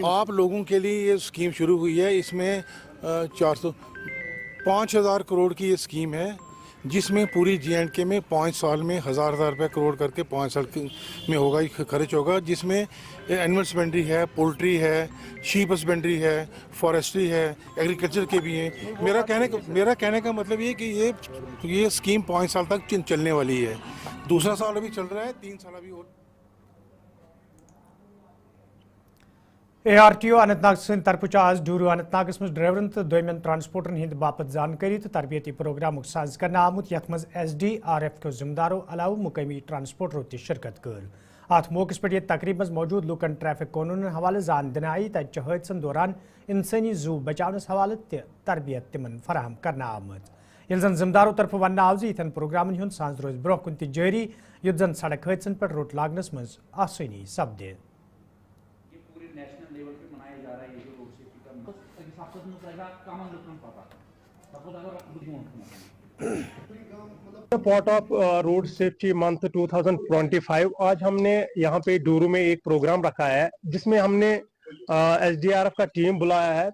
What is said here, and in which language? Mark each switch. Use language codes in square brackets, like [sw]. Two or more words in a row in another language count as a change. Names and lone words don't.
[hi] आप लोगों के लिए ये स्कीम शुरू हुई है, इसमें 5,000 करोड़ की ये स्कीम है, जिसमें पूरी J&K में 5 साल में 1,000 रुपये करोड़ करके 5 साल में होगा, खर्च होगा, जिसमें [en] animal husbandry [hi] है, पोल्ट्री है, [en] sheep husbandry [hi] है, फॉरेस्ट्री है, एग्रीकल्चर के भी हैं। मेरा कहने का मतलब ये कि ये स्कीम 5 साल तक चलने वाली है। दूसरा साल अभी चल रहा है, 3 साल अभी और। [ks] ARTO अनंतनाग सद तरफ आज डूरू अनंतनागस मज ड्राइवरन तो दोयमन ट्रांसपोर्टन हिंद बापत जानकारी तो तरबियती प्रोग्राम साज करना आमुत यथ मज SDRF के जिम्मेदारों अलाव मुकामी ट्रांसपोर्टरों ते शिरकत कर। अत मौके पर यह तकरीब मज मौजूद लूकन ट्रैफिक कानून हवाले जान दिन आई तत हादसन दौरान इंसानी जू बचावनस हवाले तरबियत तिमन फराहम करना आमत। ये जन जिम्मेदारों तरफ वन आव इन प्रोग्राम हूं सांस रोज ब्रोह कुन जारी युत जन सड़क हादसन पर रोट लागनस मज आसानी सपदे। [en] part of road safety month 2025 [hi] आज हमने यहाँ पे डूरू में एक प्रोग्राम रखा है, जिसमें हमने SDRF का टीम बुलाया है।